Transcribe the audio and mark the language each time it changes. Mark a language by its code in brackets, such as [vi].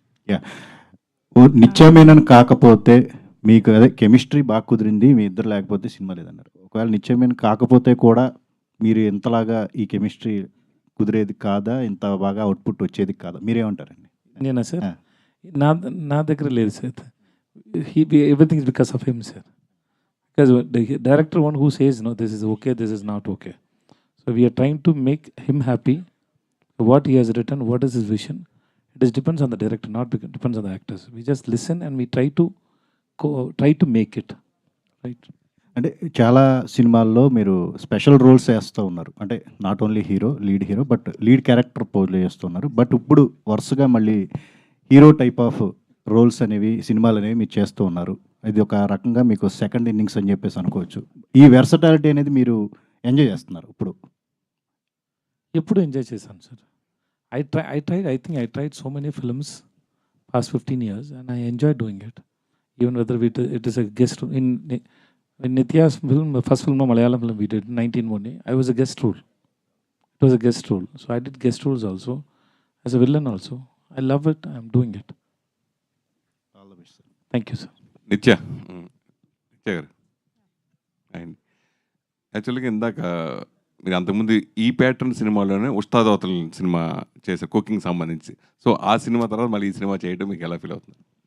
[te] Yeah నిత్యమేనని కాకపోతే మీకు అదే కెమిస్ట్రీ బాగా కుదిరింది, మీ ఇద్దరు లేకపోతే సినిమా లేదన్నారు. ఒకవేళ నిత్యమేన కాకపోతే కూడా మీరు ఎంతలాగా ఈ కెమిస్ట్రీ కుదిరేది కాదా, ఇంత బాగా అవుట్పుట్ వచ్చేది కాదా, మీరేమంటారండి? నేనా సార్? నా దగ్గర లేదు sir. [en] Everything is because of him, sir. Because the director one who says, no, this is okay, this is not okay. So we are trying to make him happy. What he has written, what is his vision? It depends on the director, not depends on the actors. We just listen and we try to make it. Right? [te] అంటే చాలా సినిమాల్లో మీరు special roles వేస్తూ ఉన్నారు. అంటే [en] not only lead hero but lead character play [te] చేస్తున్నారు. But ఇప్పుడు వరుసగా మళ్ళీ హీరో టైప్ ఆఫ్ రోల్స్ అనేవి, సినిమాలు అనేవి మీరు చేస్తూ ఉన్నారు. ఇది ఒక రకంగా మీకు సెకండ్ ఇన్నింగ్స్ అని చెప్పేసి అనుకోవచ్చు. ఈ వెర్సటాలిటీ అనేది మీరు ఎంజాయ్ చేస్తున్నారు ఇప్పుడు? ఎప్పుడు ఎంజాయ్ చేశాను sir. [en] I think I tried so many films past 15 years and I enjoy doing it. Even whether it is a guest in Nitya's film, first film, Malayalam film we did, 19 I was a guest role. It was a guest role. So I did guest roles also, as a villain also. I love it. I am doing it. All the best, sir. Thank you, sir. [te] నిత్య గారు and యాక్చువల్గా ఇందాక మీరు అంతకుముందు ఈ pattern సినిమాలోనే ఉస్తాద్ అవతల cinema చేశారు కుకింగ్ సంబంధించి. సో ఆ సినిమా తర్వాత మళ్ళీ ఈ సినిమా చేయడం మీకు ఎలా ఫీల్ అవుతుంది?